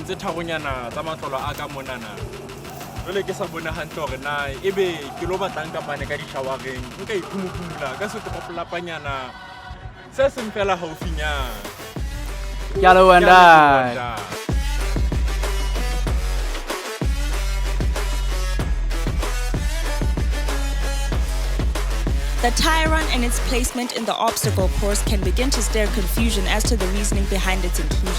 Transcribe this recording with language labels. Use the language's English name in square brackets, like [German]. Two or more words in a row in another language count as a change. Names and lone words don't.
[Southern Sotho] tse thagonyana tsa matlolo a ka monana jole ke sa bone hantle gore na ebe ke lo batlang kapane ka dishawareng nka iphumula ka setopolapanyana se seng fela haufinyana [English] Yellow and I. The tire run and its placement in the obstacle course can begin to stir confusion as to the reasoning behind its inclusion.